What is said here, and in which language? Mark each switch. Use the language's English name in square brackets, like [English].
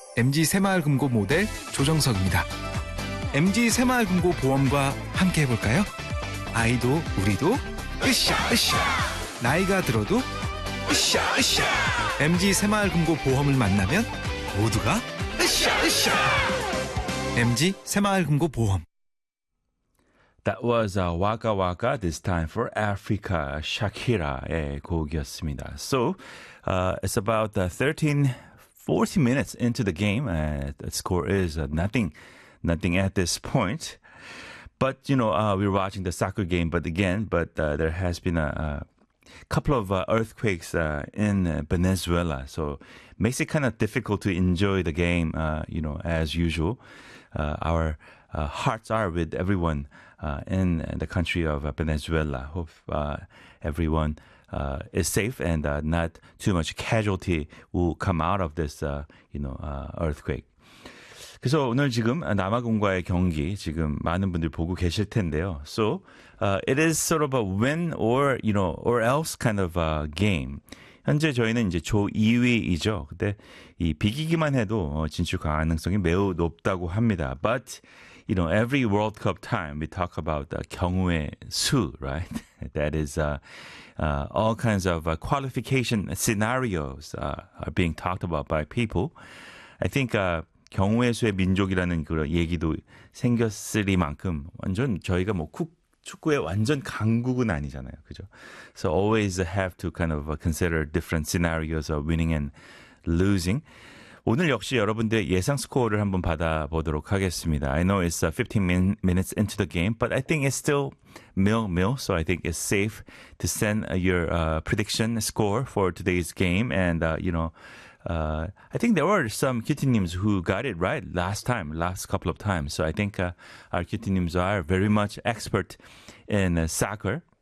[Korean] MG 새마을금고 모델 조정석입니다. MG 새마을금고 보험과 함께 해볼까요? 아이도 우리도 으쌰 으쌰. 나이가 들어도 으쌰 으쌰. MG 새마을금고 보험을 만나면 모두가 으쌰 으쌰. MG 새마을금고 보험. [English] That was a Waka Waka, this time for Africa, Shakira의 [Korean] 곡이었습니다. [English] So, it's about 40 minutes into the game. The score is nothing at this point. But, you know, we were watching the soccer game, but there has been a couple of earthquakes in Venezuela. So, makes it kind of difficult to enjoy the game, you know, as usual. Our hearts are with everyone in the country of Venezuela. Hope everyone is safe and not too much casualty will come out of this, you know, earthquake. [Korean] 그래서 오늘 지금 남아공과의 경기 지금 많은 분들 보고 계실 텐데요. [English] So it is sort of a win or, you know, or else kind of a game. [Korean] 현재 저희는 이제 조 2위이죠. 근데 이 비기기만 해도 진출 가능성이 매우 높다고 합니다. [English] But, you know, every World Cup time we talk about the 경우의 수, right? That is all kinds of qualification scenarios are being talked about by people. I think [Korean] 경우의 수의 민족이라는 그런 얘기도 생겼으리 만큼 완전 저희가 뭐 축구의 완전 강국은 아니잖아요. 그죠? [English] So always have to kind of consider different scenarios of winning and losing. [Korean] 오늘 역시 여러분들의 예상 스코어를 한번 받아보도록 하겠습니다. [English] I know it's 15 minutes into the game, but I think it's still nil-nil, so I think it's safe to send your prediction score for today's game. And, you know, I think there were some QT-nims who got it right last couple of times. So I think our QT-nims are very much expert in soccer.